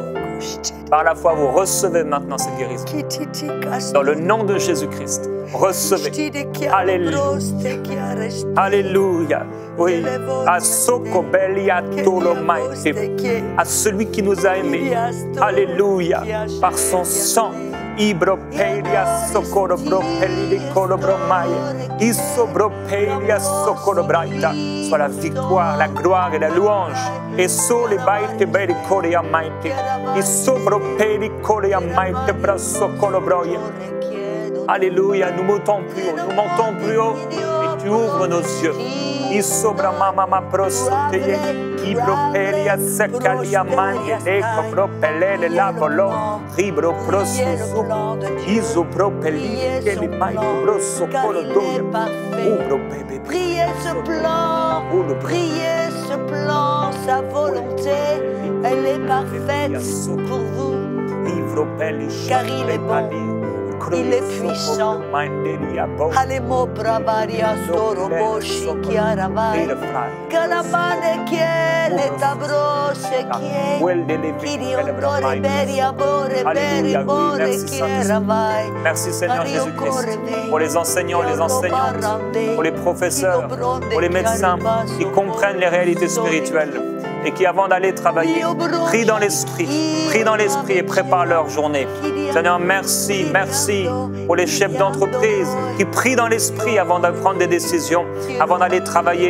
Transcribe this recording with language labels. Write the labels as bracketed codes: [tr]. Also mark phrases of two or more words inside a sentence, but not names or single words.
[fr] Par la foi, vous recevez maintenant cette guérison. Dans le nom de Jésus-Christ, recevez. Alléluia. Alléluia. Oui. À celui qui nous a aimés. Alléluia. Par son sang. Ibropelia socorobropeli colobromai. Isobropelia socorobraita. Soit la victoire, la gloire et la louange. Et sole baite beri coria maite. Isobropeli coria maite brasso colobroia. Alléluia, nous montons plus haut, nous montons plus haut et tu ouvres nos yeux. Isobra mama prosoteye, ibropelia secalia manje, eco propelele la bolo, ribro prosusu, isopropeli, que li maito brosso colodoia, ubro bebe. Priez ce plan, sa volonté, elle est parfaite pour vous, car il est bon. Il est puissant. Alemo brabaria soroboshi chiaravai. Calabane chiele tabrose chie. Kiriondore beri abore beri bore chiaravai. Merci Seigneur Jésus-Christ pour les enseignants, les enseignantes, pour les professeurs, pour les médecins qui comprennent les réalités spirituelles et qui avant d'aller travailler, prient dans l'esprit et préparent leur journée. Seigneur, merci, merci pour les chefs d'entreprise qui prient dans l'esprit avant de prendre des décisions, avant d'aller travailler.